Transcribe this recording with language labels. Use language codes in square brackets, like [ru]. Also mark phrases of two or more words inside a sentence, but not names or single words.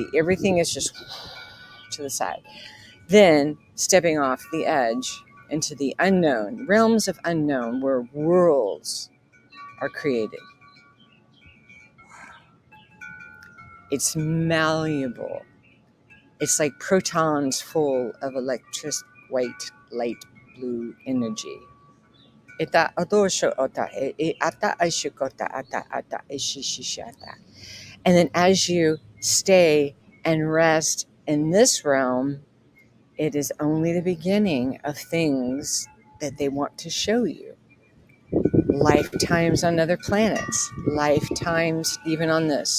[en] Everything is just to the side. Then stepping off the edge into the unknown, realms of unknown, where worlds are created. It's malleable. It's like protons full of electric white light blue energy. Eta adosho ota e ata aishukota ata ata ishishishata. And then as you stay and rest in this realm, it is only the beginning of things that they want to show you. Lifetimes on other planets, lifetimes even on this.